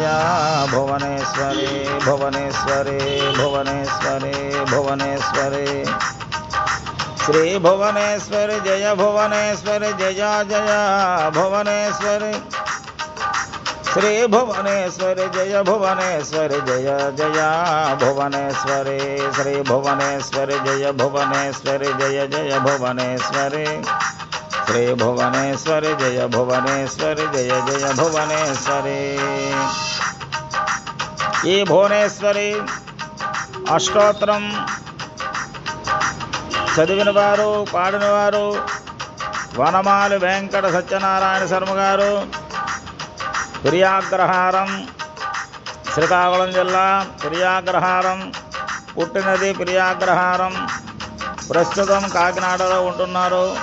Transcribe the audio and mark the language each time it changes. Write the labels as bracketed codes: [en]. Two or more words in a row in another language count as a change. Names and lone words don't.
[sa] भुवनेश्वरी भुवनेश्वरी भुवनेश्वरी भुवनेश्वरी श्री भुवनेश्वरी जय भुवनेश्वरी जय जय भुवनेश्वरी श्री भुवनेश्वरी जय भुवनेश्वरी जय जय भुवनेश्वरी श्री भुवनेश्वरी जय भुवनेश्वरी जय जय भुवनेश्वरी श्री भुवनेश्वरी जय भुवनेश्वरी जय जय भुवनेश्वरी। [te] ఈ భువనేశ్వరి అష్టోత్తరం చదివిన వారు పాడిన వారు వనమాలి వెంకట సత్యనారాయణ శర్మ గారు, పిర్యాగ్రహారం, శ్రీకాకుళం జిల్లా పిర్యాగ్రహారం, పుట్టినది పిర్యాగ్రహారం, ప్రస్తుతం కాకినాడలో ఉంటున్నారు.